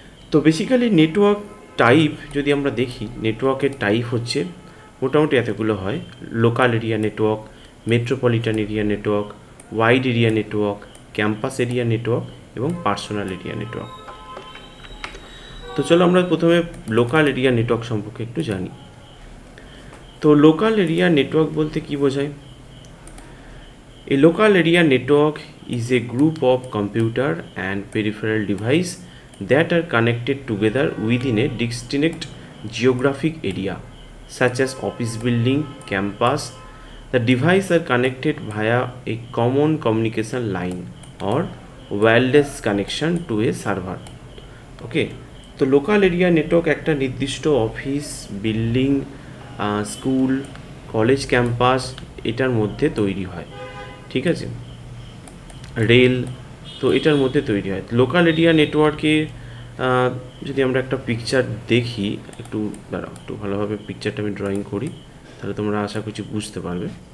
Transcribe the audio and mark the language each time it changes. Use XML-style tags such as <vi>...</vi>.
<bn>তো basically network type যদি আমরা দেখি, নেটওয়ার্কের টাইপ হচ্ছে মোটামুটি এতগুলো হয়: local area network, metropolitan area network, wide area network, campus area network এবং পার্সোনাল এরিয়া নেটওয়ার্ক। তো চলো আমরা প্রথমে লোকাল এরিয়া নেটওয়ার্ক সম্পর্কে একটু জানি। তো লোকাল এরিয়া নেটওয়ার্ক বলতে কি বোঝায়?</bn> <en>A local area network is a group of computer and peripheral device that are connected together within a distinct geographic area, such as office building, campus. The devices are connected via a common communication line or wireless connection to a server.</en> <bn>Okay, তো local area network একটা নির্দিষ্ট office, building, school, college campus এটার মধ্যে তৈরি হয়, ঠিক আছে, rail, তো এটার মধ্যে তৈরি হয়। লোকাল এরিয়া নেটওয়ার্কে যদি আমরা একটা পিকচার দেখি, একটু দাঁড়াও, একটু ভালোভাবে পিকচারটা আমি ড্রয়িং করি, তাহলে তোমরা আশা করছি বুঝতে পারবে।</bn>